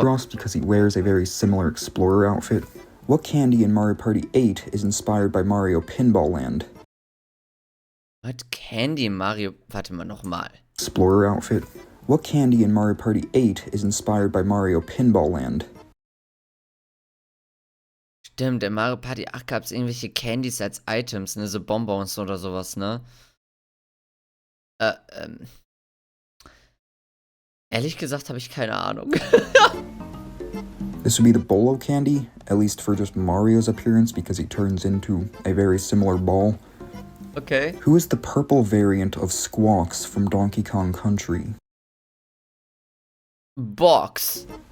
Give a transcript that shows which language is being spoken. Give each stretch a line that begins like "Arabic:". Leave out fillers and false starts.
English: because he wears a very similar explorer outfit. What candy in Mario Party 8 is inspired by Mario Pinball Land? What candy Mario...
German: Warte mal, nochmal.
English: Explorer outfit. What candy in Mario Party 8 is inspired by Mario Pinball Land?
German: Stimmt, in Mario Party 8 gab es irgendwelche Candies als Items, ne? So Bonbons oder sowas, ne? Ehrlich gesagt habe ich keine Ahnung.
English: This would be the Bolo candy, at least for just Mario's appearance because he turns into a very similar ball. Okay. Who is the purple variant of Squawks from Donkey Kong Country? Box.